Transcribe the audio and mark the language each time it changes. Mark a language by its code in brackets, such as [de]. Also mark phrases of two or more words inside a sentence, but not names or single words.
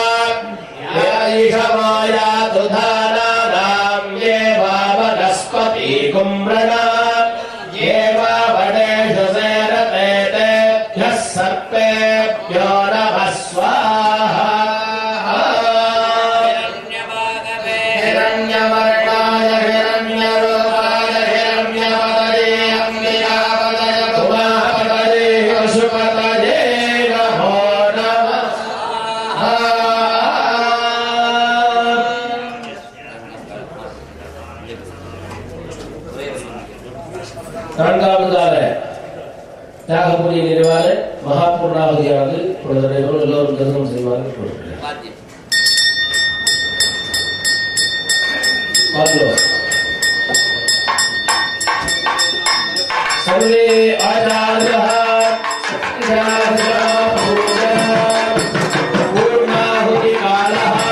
[sa] ईशवो यातु धानानां ये वा वनस्पति कुम्भृणा ये वा वनेषु सेरते तेभ्यः सर्पेभ्यो नमः स्वाहा। हिरण्यवर्णाय हिरण्यरूपाय हिरण्यपतये अम्बिकापतये उमापतये पशुपतये नमो नमः। [ta] நான்காவதாக தியாகபுரி நிறைவாக மகாபூர்ணாவதியானது எல்லோரும் தரிசனம் செய்வார்கள் கொடுக்கிறேன். [sa] सर्वे आचार्यः पूर्णाहुतिकालः